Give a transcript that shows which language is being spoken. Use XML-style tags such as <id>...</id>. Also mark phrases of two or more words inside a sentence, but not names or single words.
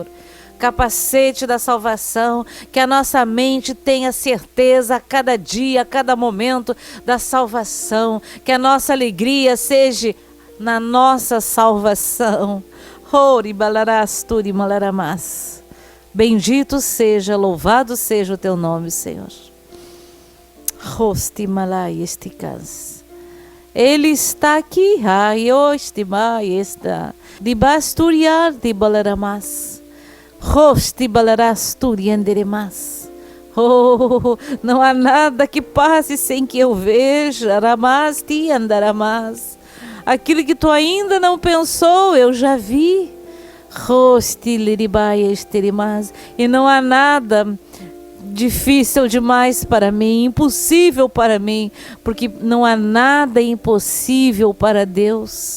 <pt>Capacete da salvação, que a nossa mente tenha certeza a cada dia, a cada momento da salvação, que a nossa alegria seja na nossa salvação. Ori balarás turi malaramas. Bendito seja, louvado seja o teu nome, Senhor. Rosti malai esticas. Ele está aqui, ai, ostima está. De basturiar de balaramas. Rosti balarás turianderemas. Oh, não há nada que passe sem que eu veja. Ramas ti andaramas. Aquilo que tu ainda não pensou, eu já vi. E não há nada difícil demais para mim, impossível para mim, porque não há nada impossível para Deus.</pt>